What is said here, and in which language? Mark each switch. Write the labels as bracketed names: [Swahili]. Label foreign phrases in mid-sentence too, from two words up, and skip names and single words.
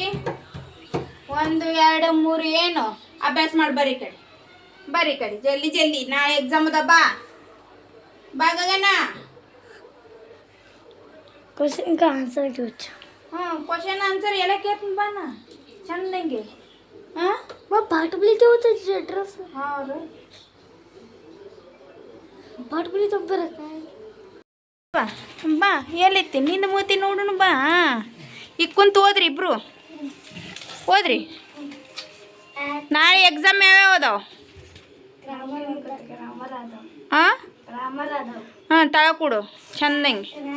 [Kannada] 1 2 3 ಏನು ಅಭ್ಯಾಸ ಮಾಡಿ ಬರ್ರಿ ಕಡೆ, ಬರ್ರಿ ಕಡೆ ಜಲ್ದಿ ಜಲ್ದಿ. ನಾಳೆ ಎಕ್ಸಾಮ್ ಅದ, ಬಾ ಗಗನ. [Hindi] ಕ್ವಶನ್ का आंसर पूछ. [English] question answer [Kannada] ಎಲ್ಲ ಕೇಳ್ತೀನಿ ಬಾ ನಾ ಚಂದಂಗೆ. [Marathi] मग पाठवली ते होतं ड्रेस. [Kannada] ಹೌದು, [Marathi] पाठवली तो बरं काय. [Kannada] ಬಾ ಬಾ, ಎಲ್ಲಿತ್ತಿ ನಿಂದ ಮೂತಿ ನೋಡುನು ಬಾ. ಈಗ ಕುಂತು ಓದ್ರಿ ಇಬ್ರು, ಓದ್ರಿ. ನಾಳೆ ಎಕ್ಸಾಮ್ ಯಾವ್ಯಾವ ಅದಾವ? ಹಾಂ ತಳ ಕೊಡು ಚಂದಂಗೆ.